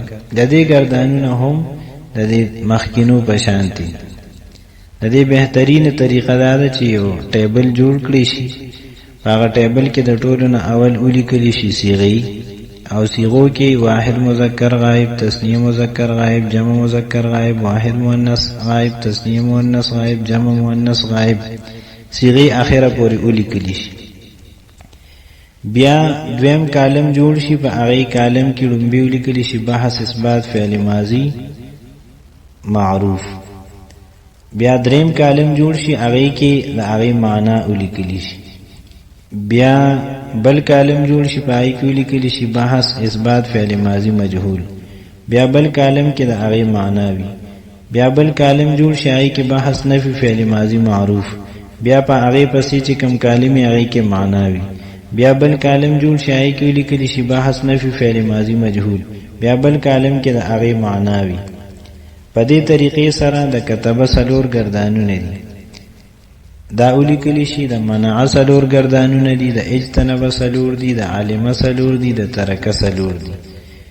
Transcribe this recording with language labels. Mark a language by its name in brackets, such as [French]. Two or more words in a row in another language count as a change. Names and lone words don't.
[Pashto] د دې گردانونه هم د دې مخکینو په شانتي د دې بهترین طریقه دا ده چې یو ټیبل جوړ کړی شي هغه ټیبل کې د ټولو نه اول ولیکل شي صيغه او صيغو کې [Arabic] واحد مذکر غائب تثنیه مذکر غائب جمع مذکر غائب واحد مؤنث غائب تثنیه مؤنث غائب جمع مؤنث غائب [Pashto] صيغه اخره پورې ولیکل شي. بیا دویم کالم جوړ شي په هغه کالم کې لومبي ولیکل شي [Arabic] بحث اثبات فعل ماضی معروف. [Pashto] بیا دریم کالم جوړ شي هغه کې د هغه معنی ولیکل شي. بیا بل کالم جوړ شي په هغه کې ولیکل شي [Arabic] بحث اثبات فعل ماضی مجهول. [Pashto] بیا بل کالم کې د هغه معنی وي. بیا بل کالم جوړ شي هغه کې [Arabic] بحث نفي فعل ماضی معروف. [Pashto] بیا په هغه پسې چې کوم کالم یې هغه کې معنی وي. بیا بل کالم جوړ شي هغه کې لیکل شي [Arabic] بحث نفي فعل ماضی مجهول. [Pashto] بیا بل کالم کې د هغه معنی وي. په دې طریقې سره د کتب سلور گردانونه دي دا ولیکل شي د منع سلور گردانونه دي د اجتنب سلور دي د علم سلور دي د ترک سلور دي.